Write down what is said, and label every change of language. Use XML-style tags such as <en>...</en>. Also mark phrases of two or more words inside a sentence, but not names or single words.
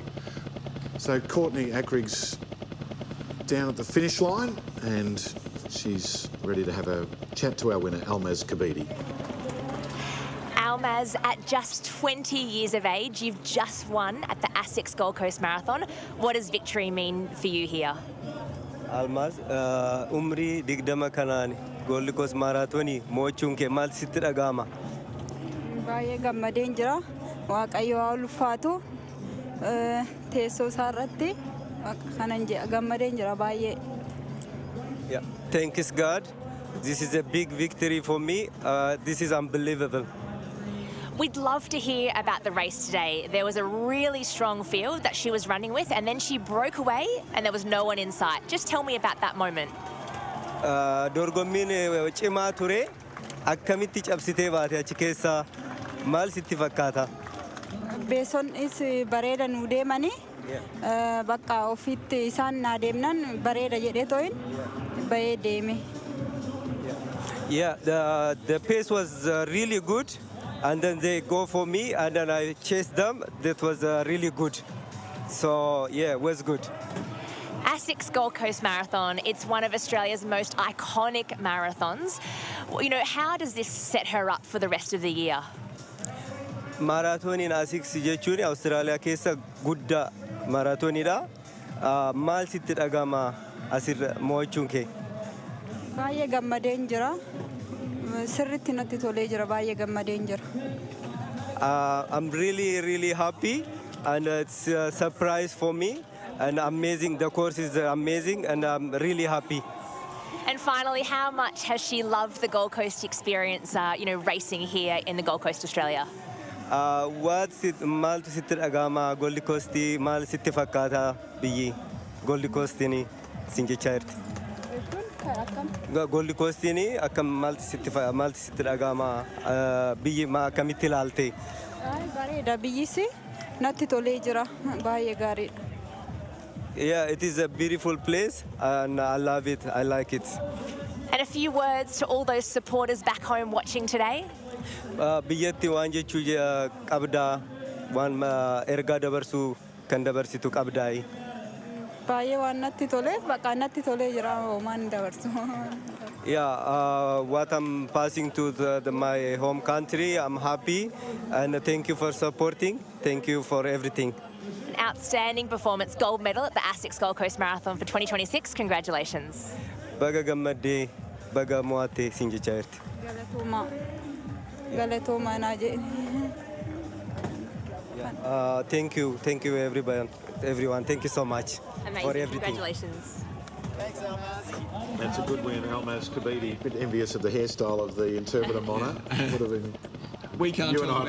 <en>So Courtney Ackrig's down at the finish line, and she's ready to have a chat to our winner, Almaz Kabidi. Almaz, at just 20 years of age, you've just won at the ASICS Gold Coast Marathon. What does victory mean for you here?</en> <om>Almaz, umri digdama kanani, Gold Coast Marathoni, mo'achuun kee maal sitti dhaga'ama? Baay'ee gammadeen jira. Waaqayyo haa ulfaatu. Teessoo isaa irratti kanan jedha gammadeen jira baay'ee.</om> <en>Yeah, thanks God. This is a big victory for me. This is unbelievable. We'd love to hear about the race today. There was a really strong field that she was running with, and then she broke away and there was no one in sight. Just tell me about that moment.</en> <om>Dorgommiin cimaa ture. Akkamitti cabsitee baate achi keessaa maal sitti fakkaata? Beesonnis bareeda nuu deemanii bakka ofitti isaan naa deemnan bareeda jedhee too'in bahee deeme.</om> <en>Yeah, the pace was really good, and then they go for me, and then I chased them. That was really good. So yeah, it was good. ASICS Gold Coast Marathon, it's one of Australia's most iconic marathons. You know, how does this set her up for the rest of the year?</en> <om>Maraatooniin ASICS jechuun Awustiraaliyaa keessa guddaa maraatooniidha. Maal sitti dhaga'ama asirra mo'achuun kee? Baay'ee gammadeen jira. Sirriitti natti tolee jira. Baay'ee gammadeen jira.</om> <en>I'm really happy, and it's a surprise for me, and amazing. The course is amazing, and I'm really happy. And finally, how much has she loved the Gold Coast experience, you know, racing here in the Gold Coast, Australia?</en> <om>Maaltu sitti dhaga'ama Gold Coastii maal sitti fakkaata biyyi Gold Coastiin sin jechaa jirti? Gold Coastiin akkam maaltu sitti dhaga'ama biyyi akkamitti ilaalte? Bareeda biyyisi natti tolee jira baay'ee gaariidha.</om> <en>Yeah, it is a beautiful place, and I love it. I like it. And a few words to all those supporters back home watching today.</en> <om>Biyyatti waan jechuu qabdaa waan ergaa dabarsuu kan dabarsitu qabdaa. Baay'ee waan natti tolee bakka natti tolee jira waan dabarsu.</om> <en>Yeah, what I'm passing to my home country, I'm happy, and thank you for supporting. Thank you for everything. An outstanding performance, gold medal at the ASICS Gold Coast Marathon for 2026. Congratulations.</en> <om>Baga gammadde, baga mo'atte sin jechaa jirti. Galatooma naa jedhe.</om> <en>Thank you everyone. Thank you so much. Amazing. For everything. Congratulations. Thanks, Almaz. That's a good win, Almaz Kabidi. A bit envious of the hairstyle of the interpreter, Mona. Would have been. We can't you talk</en>